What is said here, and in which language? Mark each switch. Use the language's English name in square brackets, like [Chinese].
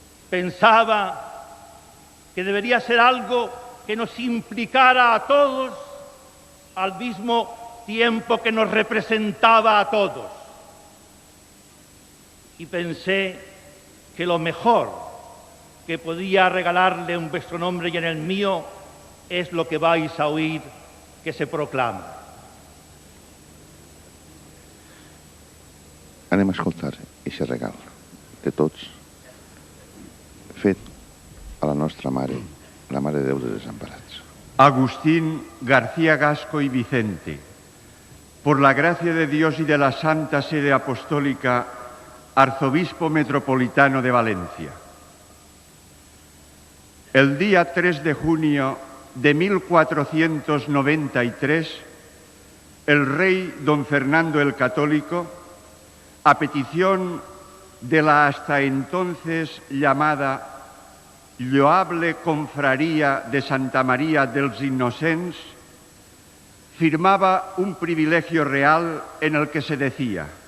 [Spanish] Pensaba que debería ser algo que nos implicara a todos al mismo tiempo que nos representaba a todos. Y pensé que lo mejor que podía regalarle en vuestro nombre y en el mío es lo que vais a oír que se proclama. [Catalan] Anem a escoltar aquest regal de tots, fet a la nostra Mare, la Mare de Déu dels Desamparats. [Spanish] Agustín García Gasco y Vicente, por la gracia de Dios y de la Santa Sede Apostólica, Arzobispo Metropolitano de Valencia. El día 3 de junio de 1493, el rey don Fernando el Católico, a petición de la hasta entonces llamada Lloable Confraría de Santa María dels Innocents, firmaba un privilegio real en el que se decía: